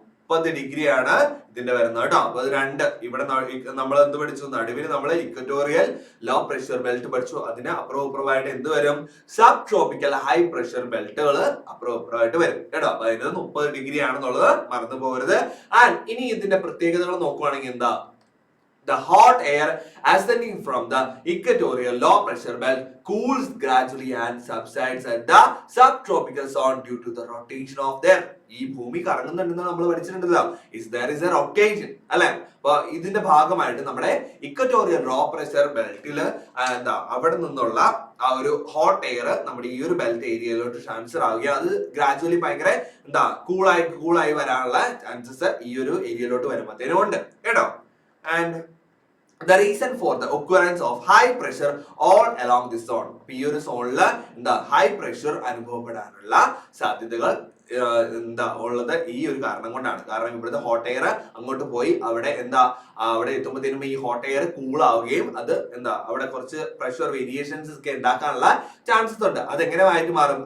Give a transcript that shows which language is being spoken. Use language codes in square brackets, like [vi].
[ml] 30 ഡിഗ്രിയാണ് ഇതിന്റെ വരുന്നത് കേട്ടോ. അപ്പൊ അത് രണ്ട്, ഇവിടെ നമ്മൾ എന്ത് പഠിച്ചു? നടുവിൽ നമ്മൾ ഇക്വറ്റോറിയൽ ലോ പ്രഷർ ബെൽറ്റ് പഠിച്ചു. അതിന് അപ്പുറമായിട്ട് എന്ത് വരും? സബ് ട്രോപ്പിക്കൽ ഹൈ പ്രഷർ ബെൽറ്റുകൾ അപ്പുറമായിട്ട് വരും കേട്ടോ. അപ്പൊ അതിന് 30 ഡിഗ്രി ആണെന്നുള്ളത് മറന്നു പോകരുത്. ആൻഡ് ഇനി ഇതിന്റെ പ്രത്യേകതകൾ നോക്കുവാണെങ്കിൽ എന്താ? [en] The hot air ascending from the equatorial low pressure belt cools gradually and subsides at the subtropical zone due to the rotation of the earth. [ml] ഈ ഭൂമി കറങ്ങുന്നുണ്ടെന്ന് നമ്മൾ പഠിച്ചിട്ടുണ്ടല്ലോ. [en] there is a rotation [ml] അല്ലെ? അപ്പൊ ഇതിന്റെ ഭാഗമായിട്ട് നമ്മുടെ ഇക്വറ്റോറിയൽ ലോ പ്രഷർ ബെൽറ്റിൽ എന്താ അവിടെ നിന്നുള്ള ആ ഒരു ഹോട്ട് എയർ നമ്മുടെ ഈ ഒരു ബെൽറ്റ് ഏരിയയിലോട്ട് ട്രാൻസ്ഫർ ആവുകയും അത് ഗ്രാജുവലി ഭയങ്കര എന്താ കൂളായി വരാനുള്ള ചാൻസസ് ഈ ഒരു ഏരിയയിലോട്ട് വരുമ്പോഴത്തേനും ഉണ്ട് കേട്ടോ. [en] And the reason for the occurrence of high pressure all along this zone. [ml] ഈ ഒരു സോണില് എന്താ ഹൈ പ്രഷർ അനുഭവപ്പെടാനുള്ള സാധ്യതകൾ എന്താ ഉള്ളത് ഈ ഒരു കാരണം കൊണ്ടാണ്. കാരണം ഇവിടുത്തെ ഹോട്ട് എയർ അങ്ങോട്ട് പോയി അവിടെ എന്താ അവിടെ എത്തുമ്പോഴത്തേനും ഈ ഹോട്ട് എയർ കൂൾ ആവുകയും അത് എന്താ അവിടെ കുറച്ച് പ്രഷർ വേരിയേഷൻസ് ഒക്കെ ഉണ്ടാക്കാനുള്ള ചാൻസസ് ഉണ്ട്. അത് എങ്ങനെ ആയിട്ട് മാറും?